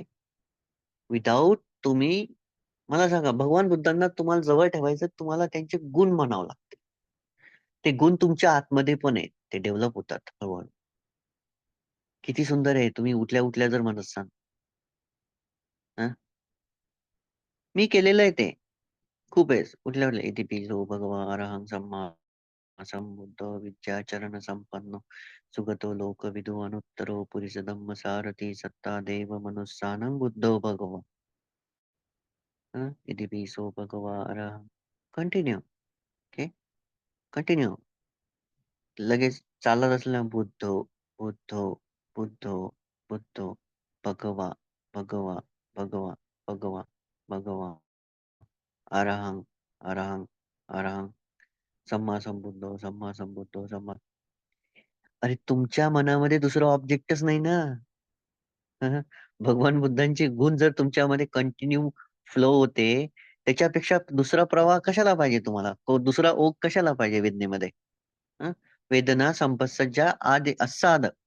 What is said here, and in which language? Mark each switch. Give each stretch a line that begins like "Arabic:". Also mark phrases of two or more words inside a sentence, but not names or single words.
Marathi: विदाऊट तुम्ही मला सांगा भगवान बुद्धांना तुम्हाला जवळ ठेवायचं तुम्हाला त्यांचे गुण म्हणावं लागते. ते गुण तुमच्या आतमध्ये पण आहेत. ते डेव्हलप होतात हळूहळू. किती सुंदर आहे तुम्ही उठल्या उठल्या जर म्हणत असाल. मी केलेलं आहे ते. खूप वेळेस. उठल्या उठल्या
Pali: इति पितो भगवा अरहं सम्मा संबुद्धो विद्याचरण संपन्नो सुगतो लोकविदो अनुत्तरो पुरुष धम्म सारथी सत्ता देव मनुस्सानं बुद्धो भगवा. इति पितो भगवा अरहं.
English: Continue. OK. Continue.
Marathi: लगेच चालत असलेला
Pali: बुद्धो, बुद्धो, बुद्धो, बुद्धो, भगवा, भगवा, भगवा, भगवा, भगवा, अरहं, अरहं, अरहं, सम्मा संबुद्धो, सम्मा संबुद्धो, सम्मा.
Marathi: अरे तुमच्या मनामध्ये दुसरं ऑब्जेक्टच नाही ना. हं, भगवान बुद्धांचे गुण जर तुमच्यामध्ये
English: continue flow
Marathi: होते, त्याच्यापेक्षा दुसरा प्रवाह कशाला पाहिजे तुम्हाला? दुसरा ओघ कशाला पाहिजे वेदनेमध्ये? हं? वेदना संपत्सज्जा आदि असाद.